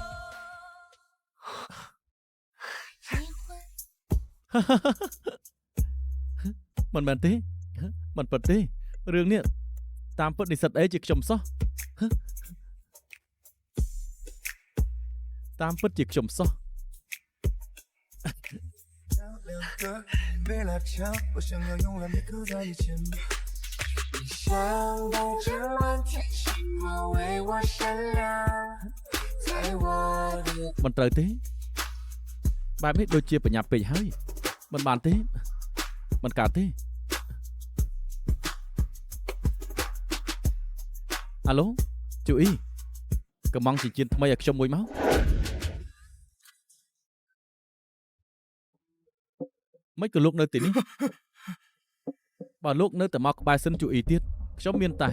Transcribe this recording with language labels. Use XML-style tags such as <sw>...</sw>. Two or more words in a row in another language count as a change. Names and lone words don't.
<km>មិនមែនទេមិនពិតទេរឿងនេះតាមពិតនិស្សិតអេជាខ្ញុំសោះតាមពិតជាខ្ញុំសោះ</km> <zh>被拉长，我想要永远地刻在眼前。你想带着满天星光为我闪亮，在我的</zh> <km>មិនត្រូវទេបែបនេះដូចជាបញ្ញាប់ពេកហើយមិនបានទេមិនកើតទេអាឡូជូអ៊ីកំងជាជៀនថ្មីឲ្យខ្ញុំមួយមកមិនក៏លោកនៅទីនេះបើលោកនៅតែមកក្បែរសិនជូអ៊ីទៀតខ្ញុំមានតែ</km>